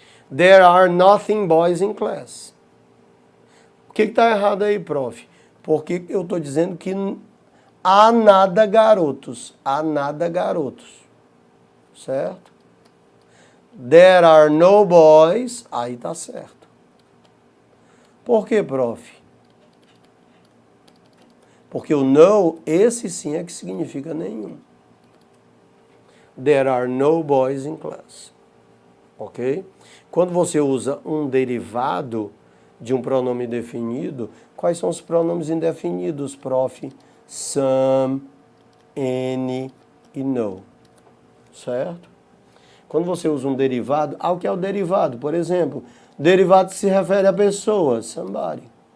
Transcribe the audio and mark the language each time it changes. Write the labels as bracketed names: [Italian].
[English] There are nothing boys in class. [Portuguese] O que está errado aí, prof? Porque eu estou dizendo que há nada garotos. Há nada garotos. Certo? [English] There are no boys. [Portuguese] Aí tá certo. Por quê, prof? Porque o no, esse sim é que significa nenhum. [English] There are no boys in class. [Portuguese] Ok? Quando você usa um derivado de um pronome definido, quais são os pronomes indefinidos, prof? Some, any e no. Certo? Quando você usa um derivado, o que é o derivado? Por exemplo, derivado se refere a pessoa, somebody.